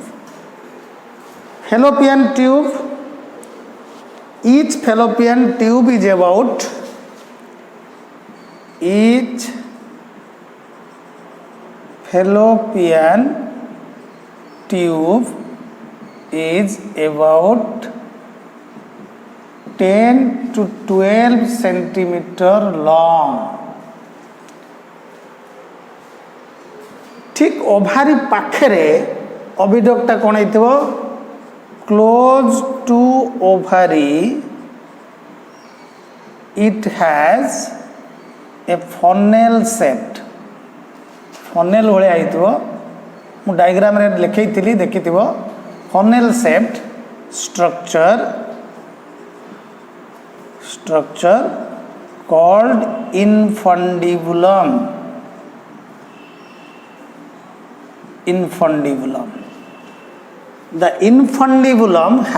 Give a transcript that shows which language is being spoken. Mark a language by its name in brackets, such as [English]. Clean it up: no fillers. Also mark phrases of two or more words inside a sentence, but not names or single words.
[English] Fallopian tube, each fallopian tube is about 10 to 12 centimeter long. [Odia] ଠିକ୍ ଓଭାରୀ ପାଖରେ ଓଭିଡକ୍ଟା କଣ ହୋଇଥିବ [English] close to ovary it has a funnel shaped, funnel [Odia] ଭଳି ଆଇଥିବ ମୁଁ ଡାୟାଗ୍ରାମ ରେ ଲେଖିଥିଲି ଦେଖିଥିବ [English] funnel shaped structure called infundibulum. The infundibulum